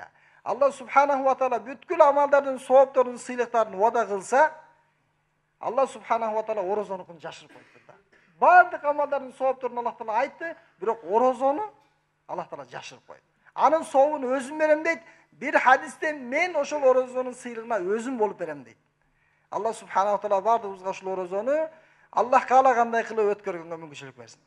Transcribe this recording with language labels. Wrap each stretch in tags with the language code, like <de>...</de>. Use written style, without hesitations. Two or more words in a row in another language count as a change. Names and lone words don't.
<ar>الله سبحانه وتعالى</ar> <ky>бүткүл амалдардын соопторун, сыйлыктарын вада кылса,</ky> <ar>الله سبحانه وتعالى</ar> <ky>орозонукун жашырып коюптур да. Бардык амалдардын соопторун Алла таала айтты, бирок орозону Алла таала жашырып койду. Анын сообун өзүм берем дейт. Bir hadiste men ошол орозонун сыйлыгына өзүм болуп берем дейт.</ky> <ar>الله سبحانه وتعالى</ar> <ky>бардыгыбызга ошол орозону Аллах каалагандай кылып өткөргөнгө мүмкүнчүлүк берсин.</ky>